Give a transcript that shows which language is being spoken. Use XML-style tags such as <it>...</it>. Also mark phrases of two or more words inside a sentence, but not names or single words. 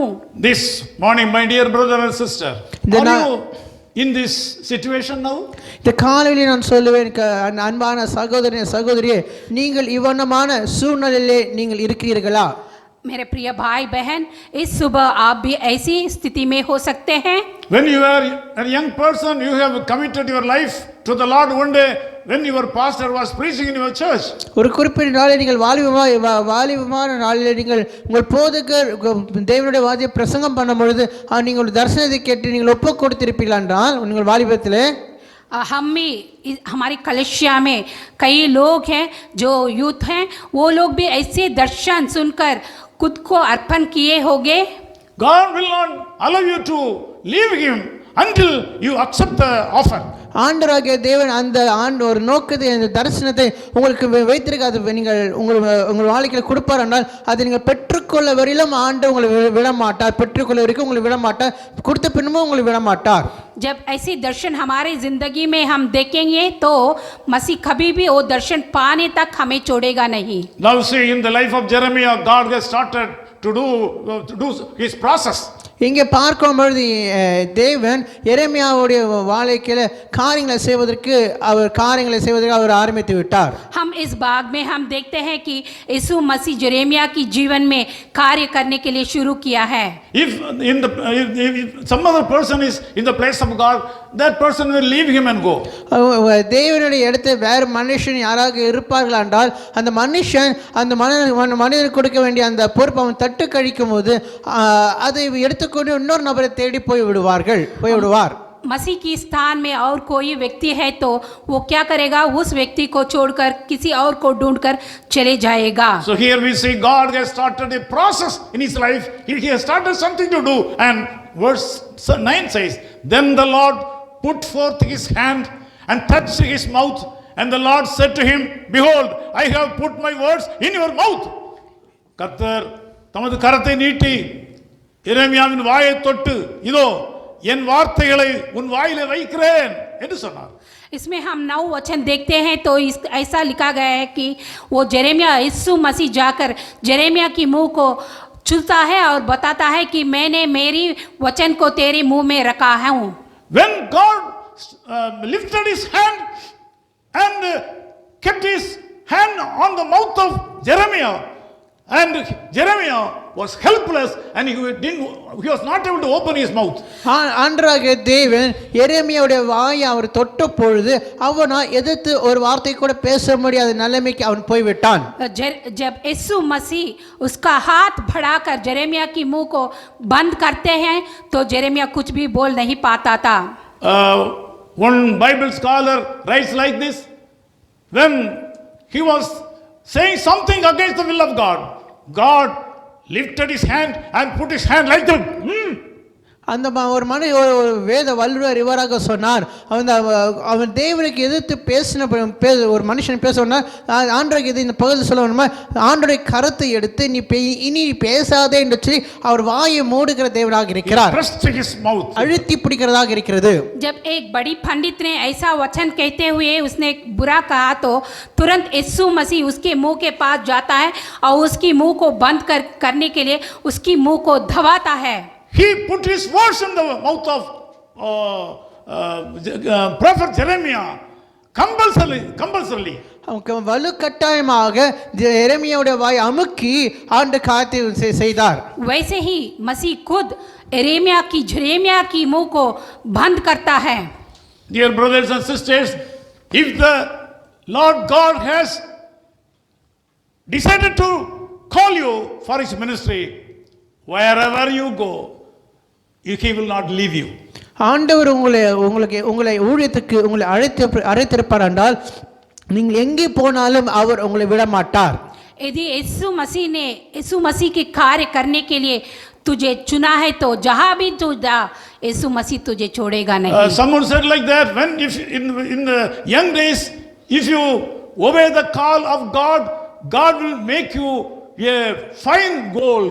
<en>This morning, my dear brother and sister, are you in this situation now?</en> <ta>இந்த காலையில் நான் சொல்லுவேன் அன்பான சகோதரனே சகோதரியே, நீங்கள் இவ்வண்ணமான சூழ்நிலையிலே நீங்கள் இருக்கிறீர்களா?</ta> <hi>मेरे प्रिय भाई बहन, इस सुबह आप भी ऐसी स्थिति में हो सकते हैं।</hi> <en>When you are a young person, you have committed your life to the Lord one day when your pastor was preaching in your church.</en> <ta>ஒரு குறிப்பிட்ட நாளில் நீங்கள் வாலிபமான நாளில் நீங்கள் உங்கள் போதகர் தேவனுடைய வார்த்தையை பிரசங்கம் பண்ணும் பொழுது நீங்கள் தரிசனத்தை கேட்டு நீங்கள் ஒப்பு கொடுத்திருப்பீர்கள் என்றால் உங்கள் வாலிபத்திலே</ta> <hi>हम भी हमारी कलिसिया में कई लोग हैं जो यूथ हैं, वो लोग भी ऐसे दर्शन सुनकर खुद को अर्पण किए होंगे।</hi> <en>God will not allow you to leave him until you accept the offer.</en> <ta>ஆண்டவராகிய தேவன் அந்த ஒரு நோக்கத்தை அந்த தரிசனத்தை உங்களுக்கு வைத்திருக்காது. நீங்கள் உங்கள் வாழ்க்கையில் கொடுப்பார் என்றால் அதை நீங்கள் பெற்றுக்கொள்ள வரையிலும் ஆண்டு உங்களை விட மாட்டார். பெற்றுக்கொள்ள வரைக்கும் உங்களை விட மாட்டார். கொடுத்த பின்னமும் உங்களை விட மாட்டார்.</ta> <hi>जब ऐसी दर्शन हमारी जिंदगी में हम देखेंगे तो मसीह कभी भी वो दर्शन पाने तक हमें छोड़ेगा नहीं।</hi> <en>Now see, in the life of Jeremiah, God has started to do his process.</en> <ta>இங்கே பார்க்கும் பொழுது தேவன் எரேமியாவுடைய வாழ்க்கையில காரியங்களை செய்வதற்கு அவர் ஆரம்பித்து விட்டார்.</ta> <hi>हम इस भाग में हम देखते हैं कि यीशु मसीह जेरेमिया की जीवन में कार्य करने के लिए शुरू किया है।</hi> <en>If some other person is in the place of God, that person will leave him and go.</en> <ta>தேவனுடைய இடத்துல வேற மனுஷன் யாராக இருப்பார்கள் என்றால் அந்த மனுஷன் அந்த மனிதனுக்கு கொடுக்க வேண்டிய அந்த பொறுப்பை அவன் தட்டு கழிக்கும் போது அதை எடுத்துக்கொண்டு இன்னொரு நபரை தேடி போய் விடுவார்.</ta> <hi>मसीह की स्थान में और कोई व्यक्ति है तो वो क्या करेगा, उस व्यक्ति को छोड़कर किसी और को ढूंढकर चले जाएगा।</hi> <en>So here we see God has started a process in his life. He has started something to do, and verse 9 says, then the Lord put forth his hand and touched his mouth, and the Lord said to him, behold, I have put my words in your mouth.</en> <ta>கர்த்தர் தமது கரத்தை நீட்டி எரேமியாவின் வாயை தொட்டு இதோ என் வார்த்தைகளை உன் வாயிலே வைக்கிறேன் என்று சொன்னார்.</ta> <hi>इसमें हम 9 वचन देखते हैं तो ऐसा लिखा गया है कि वो जेरेमिया यीशु मसीह जाकर जेरेमिया की मुंह को छूता है और बताता है कि मैंने मेरी वचन को तेरे मुंह में रखा हूँ।</hi> <en>When God lifted his hand and kept his hand on the mouth of Jeremiah, and Jeremiah was helpless and he was not able to open his mouth.</en> <ta>ஆண்டவராகிய தேவன் எரேமியாவுடைய வாயை அவர் தொட்ட பொழுது அவனா எதிர்த்து ஒரு வார்த்தை கூட பேச முடியாத நிலைமைக்கு அவன் போய்விட்டான்.</ta> <hi>जब यीशु मसीह उसका हाथ बढ़ाकर जेरेमिया की मुंह को बंद करते हैं तो जेरेमिया कुछ भी बोल नहीं पाता था।</hi> <en>One Bible scholar writes like this: when he was saying something against the will of God, God lifted his hand and put his hand like that.</en> <ta>அந்த ஒரு ஒரு வேத வல்லுவர் இவராக சொன்னார், அவன் தேவனுக்கு எதிர்த்து பேசின ஒரு மனுஷன் பேச சொன்னார், ஆண்டவருக்கு இது இந்த பகுதியில் சொல்லணுமா, ஆண்டவருடைய கருத்தை எடுத்து இனி பேசாதே என்று சொல்லி அவர் வாயை மூடுகிற தேவனாக இருக்கிறார், அழுத்தி பிடிக்கிறதாக இருக்கிறது.</ta> <hi>जब एक बड़ी पंडित ने ऐसा वचन कहते हुए उसने बुरा कहा तो तुरंत यीशु मसीह उसके मुंह के पास जाता है और उसकी मुंह को बंद करने के लिए उसकी मुंह को दबाता है.</hi> <en>He put his words in the mouth of prophet Jeremiah compulsorily.</en> <ta>வலுக்கட்டாயமாக எரேமியாவுடைய வாய் அமுக்கி ஆண்டு காத்து செய்தார்.</ta> <hi>वैसे ही मसीह खुद जेरेमिया की मुंह को बंद करता है.</hi> <en>Dear brothers and sisters, if the Lord God has decided to call you for his ministry, wherever you go, he will not leave you.</en> <ta>ஆண்டவர் உங்களை ஊழியத்துக்கு உங்களை அழைத்திருப்பார் என்றால் நீங்கள் எங்கே போனாலும் அவர் உங்களை விட மாட்டார்.</ta> <hi>यदि यीशु मसीह के कार्य करने के लिए तुझे चुना है तो जहां भी तू जा यीशु मसीह तुझे छोड़ेगा नहीं.</hi> <en>Someone said like that, when if in the young days if you obey the call of God will make you a fine gold.</en>